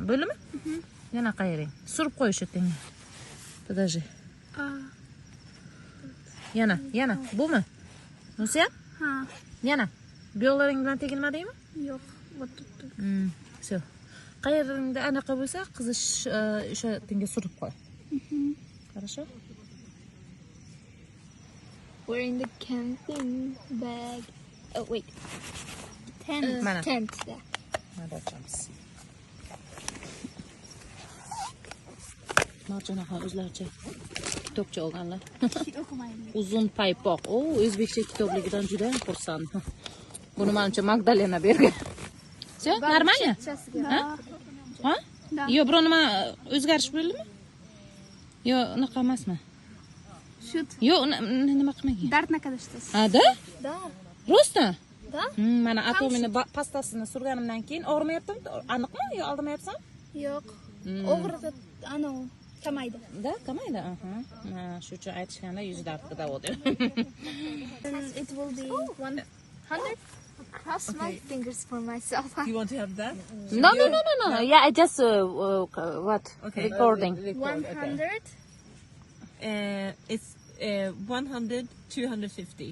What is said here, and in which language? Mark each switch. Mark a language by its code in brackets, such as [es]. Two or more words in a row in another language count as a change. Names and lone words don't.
[uz] Bo'ldimi? Yana qayering. Surib qo'yish eting. Подожди. Yana. Bumi? Bunisi ham? Ha. Yana. Biyoqlaring bilan tegilmadingmi? Yo'q. O'tibdi. Всё. Qayerda anaqa bo'lsa, qizish o'sha tinga surib qo'y. Хорошо? [en] We're in the camping bag. Oh wait. Tent. [uz] Mana. [en] Tent. Yeah. [uz] Mana ochamiz. Marjona ham o'zlaricha kitobcha olganlar. Uzun paypoq. O'zbekcha kitobligidan juda ham xursandman. Buni menimcha Magdalena bergan. [ru] Всё, нормально? Ha? [uz] Yo, biror nima o'zgarish bo'ldimi? Yo, unaqa emasmi? Shoot. Yo, nima qilmagan. Dart наконец-то. Da? Да. Rosta? Da. Mana atomini pastasini surganimdan keyin og'rimayaptimi? Aniqmi yo aldmayapsan? Yo'q. Og'rida ana kamaydi. Da, kamaydi. Shu uchun aytishganda 100 dardga davo deb. [en] It will be 100. Cross my fingers for myself. You want to have that? No. Yeah, I just what? Okay. Recording. 100. It's 100, 250.